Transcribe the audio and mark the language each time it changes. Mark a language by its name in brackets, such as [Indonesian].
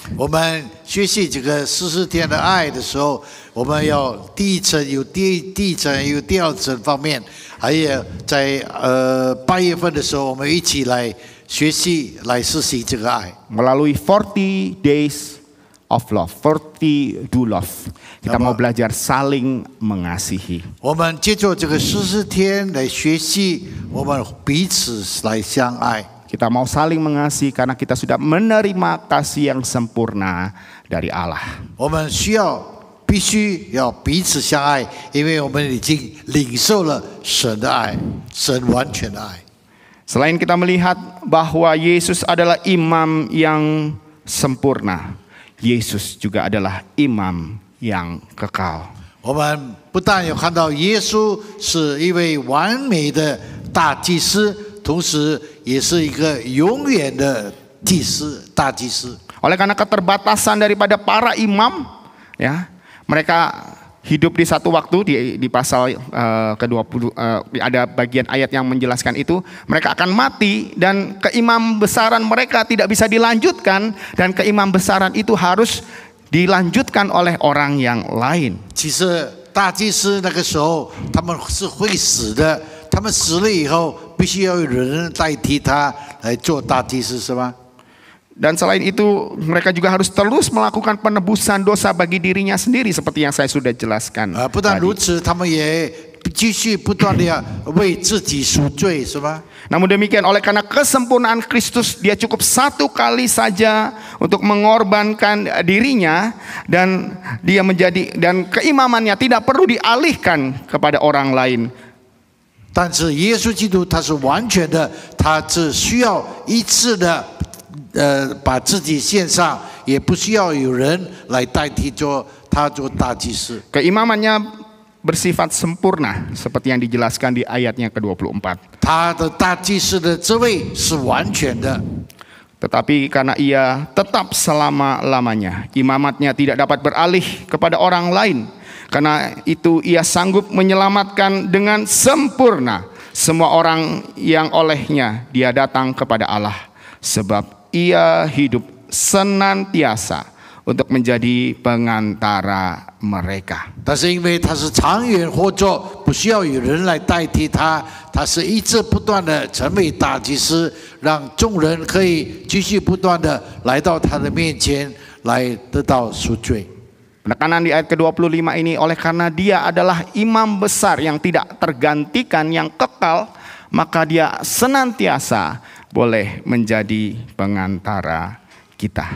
[Chinese] 我们学习这个40天的爱的时候，我们要第一层有第一层有第二层方面，还有在8月份的时候，我们一起来学习来实行这个爱。 [Indonesian] Melalui [English] 40 days of love, [Indonesian] 40 do love, kita mau belajar saling mengasihi. [Chinese] 我们借助这个40天来学习，我们彼此来相爱。 [Indonesian] Kita mau saling mengasihi karena kita sudah menerima kasih yang sempurna dari Allah. [Chinese] 我们必须要彼此相爱，因为我们已经领受了神的爱，神完全的爱。 [Indonesian] Selain kita melihat bahwa Yesus adalah imam yang sempurna, Yesus juga adalah imam yang kekal. [Chinese] 我们不但有看到耶稣是一位完美的大祭司，同时也是一个永远的祭司、大祭司。 [Indonesian] Oleh karena keterbatasan daripada para imam, ya, mereka hidup di satu waktu di pasal ke-20 ada bagian ayat yang menjelaskan itu, mereka akan mati dan keimam besaran mereka tidak bisa dilanjutkan dan keimam besaran itu harus dilanjutkan oleh orang yang lain. [Chinese] 其实大祭司那个时候他们是会死的，他们死了以后必须要有人代替他来做大祭司，是吧？ [Indonesian] Dan selain itu mereka juga harus terus melakukan penebusan dosa bagi dirinya sendiri seperti yang saya sudah jelaskan. [Chinese] 不但如此，他们也继续不断的要为自己赎罪，是吧？ [Indonesian] Namun demikian oleh karena kesempurnaan Kristus, dia cukup satu kali saja untuk mengorbankan dirinya dan dia dan keimamannya tidak perlu dialihkan kepada orang lain. [Chinese] 但是耶稣基督他是完全的，他只需要一次的把自己献上，也不需要有人来代替做大祭司。 [Indonesian] Keimamannya bersifat sempurna seperti yang dijelaskan di ayatnya ke-24. [Chinese] 他的大祭司的职位是完全的。 [Indonesian] Tetapi karena ia tetap selama-lamanya, imamatnya tidak dapat beralih kepada orang lain. Karena itu ia sanggup menyelamatkan dengan sempurna semua orang yang olehnya dia datang kepada Allah. Sebab ia hidup senantiasa untuk menjadi pengantara mereka. [Chinese] 但是因为他是长远活着，不需要有人来代替他，他是一直不断的成为大祭司，让众人可以继续不断的来到他的面前，来得到赎罪。 [Indonesian] Penekanan di ayat ke-25 ini, oleh karena dia adalah imam besar yang tidak tergantikan, yang kekal, maka dia senantiasa boleh menjadi pengantara kita.